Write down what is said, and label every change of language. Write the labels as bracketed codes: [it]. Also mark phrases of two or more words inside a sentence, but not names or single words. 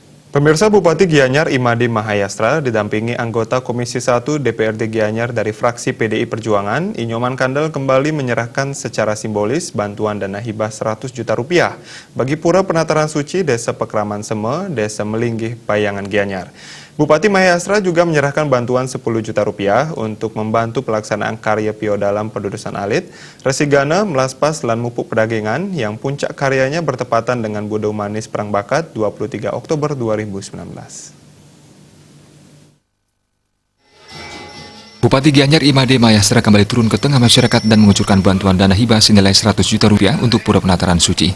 [id] Pemirsa, Bupati Gianyar Imade Mahayastra didampingi anggota Komisi 1 DPRD Gianyar dari fraksi PDI Perjuangan, Inyoman Kandel kembali menyerahkan secara simbolis bantuan dana hibah 100 juta rupiah bagi Pura Penataran Suci Desa Pekraman Seme, Desa Melinggih, Bayangan Gianyar. Bupati Mahayastra juga menyerahkan bantuan 10 juta rupiah untuk membantu pelaksanaan karya Pio dalam Pendudusan Alit, Resigana, Melaspas, dan Mupuk Pedagangan yang puncak karyanya bertepatan dengan Budo Manis Perang Bakat 23 Oktober 2019. Bupati Gianyar Imade Mahayastra kembali turun ke tengah masyarakat dan mengucurkan bantuan dana hibah senilai 100 juta rupiah untuk Pura Penataran Suci.